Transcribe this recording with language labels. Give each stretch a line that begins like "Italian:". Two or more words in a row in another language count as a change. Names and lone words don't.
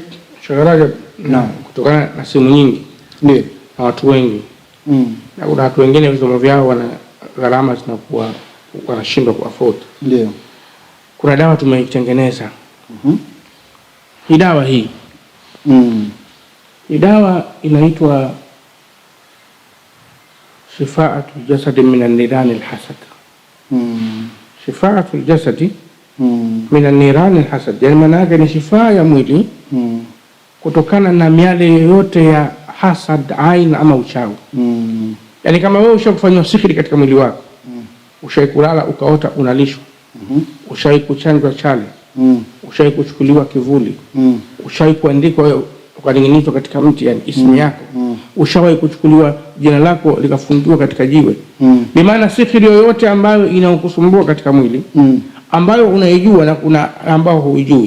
Swahili: Shagaraja, kutokana na simu nyingi ndio na watu wengi na kuna watu wengine visomo vyao wana gharama zinakuwa wanashindwa kuafford. Ndio kuna dawa tumeitengeneza. Hii dawa hii hii dawa inaitwa Shifaatul Jasadi min an-Niran al-Hasad. Shifaatul Jasadi min an-Niran al-Hasad, yani maana yake ni shifaa ya mwili kutokana na miale yoyote ya hasad, ain ama uchawi. Yani kama wewe ushakufanywa sihiri katika mwili wako, ushawahi kulala ukaota unalishwa, ushawahi kuchanjwa chale, ushawahi kuchukuliwa kivuli, ushawahi kuandikwa ukaning'inizwa katika mti, yani ismu yako, ushawahi kuchukuliwa jina lako likafungiwa katika jiwe, bimaana sihiri yoyote ambayo inakusumbua katika mwili, ambayo unaijua na kuna ambao huijui.